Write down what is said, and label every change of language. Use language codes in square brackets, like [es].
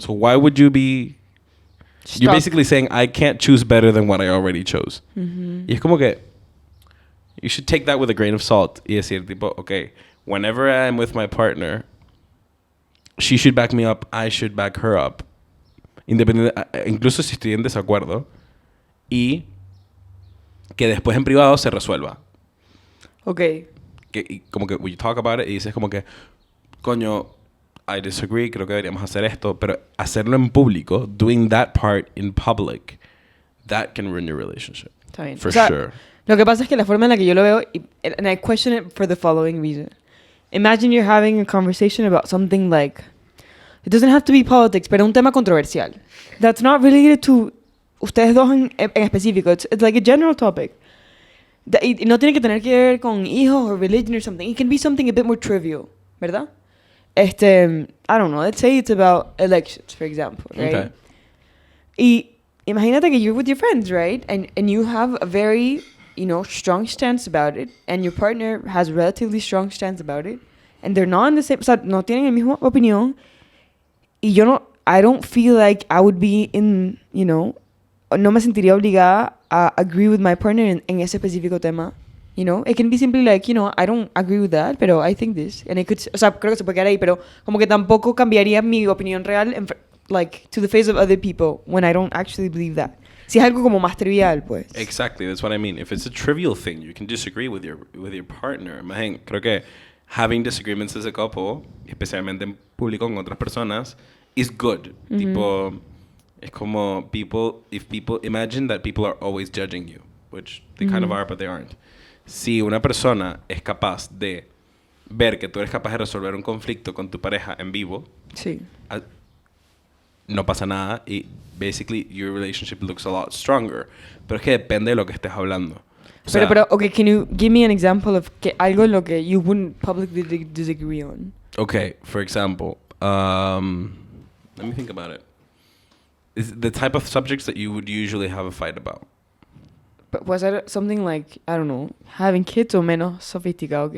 [en] So why would you be... Stop. You're basically saying, I can't choose better than what I already chose. [es] Y es como que... [en] You should take that with a grain of salt. [es] Y decir, tipo, [en] okay, whenever I'm with my partner, she should back me up, I should back her up. [es] Incluso si estoy en desacuerdo. Y que después en privado se resuelva. [en] Ok. [es] Y como que [en] we talk about it [es] y dices como que, coño, [en] I disagree, [es] creo que deberíamos hacer esto, pero hacerlo en público, [en] doing that part in public, that can ruin your relationship. [es] Está bien. [en] For sure. [es] Lo que pasa es que la forma en la que yo lo veo, [en] and I question it for the following reason. Imagine you're having a conversation about something like, it doesn't have to be politics, [es] pero un tema controversial. [en] That's not related to [es] ustedes dos en específico. [en] It's like a general topic. [es] Y no tiene que tener que ver con hijos o religion [en] or something. It can be something a bit more trivial, [es] ¿verdad? [en] I don't know. Let's say it's about elections, for example, right? Okay. [es] Y imagínate que [en] you're with your friends, right? And you have a very, strong stance about it. And your partner has a relatively strong stance about it. And they're not in the same... [es] O sea, no tienen la misma opinión. Y [en] I don't feel like I would be in, [es] no me sentiría obligada a [en] agree with my partner [es] en ese específico tema. [en] It can be simply like, I don't agree with that, pero I think this. And it could, [es] o sea, creo que se puede quedar ahí, pero como que tampoco cambiaría mi opinión real [en] to the face of other people when I don't actually believe that. [es] Si es algo como más trivial, pues. [en] Exactly, that's what I mean. If it's a trivial thing, you can disagree with your partner. [es] Man, creo que [en] having disagreements as a couple, [es] especialmente en público con otras personas, [en] is good. [es] Mm-hmm. Tipo, es como [en] imagine that people are always judging you, which they kind of are, but they aren't. [es] Si una persona es capaz de ver que tú eres capaz de resolver un conflicto con tu pareja en vivo, sí. No pasa nada y [en] basically your relationship looks a lot stronger. [es] Pero es que depende de lo que estés hablando. O sea, [en] pero, okay, can you give me an example of [es] algo en lo que [en] you wouldn't publicly disagree on? Okay, for example, let me think about it. Is the type of subjects that you would usually have a fight about? But was that something like, I don't know, having kids [es] o menos sofisticado que